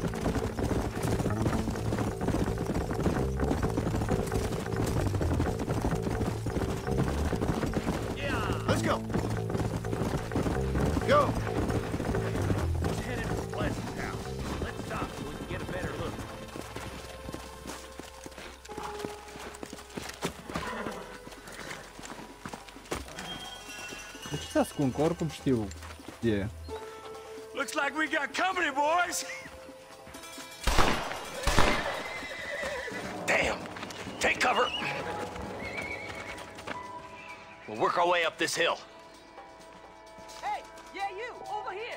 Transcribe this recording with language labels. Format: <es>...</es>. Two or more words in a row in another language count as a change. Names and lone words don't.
<en>Yeah. Let's go. Go. Let's head into Pleasant's house. Let's stop so we can get a better look.</en> <ro>De ce se ascund? Că oricum știu. E.</ro> <en>Looks like we got company, boys. Damn! Take cover! We'll work our way up this hill. Hey, yeah, you, over here.</en>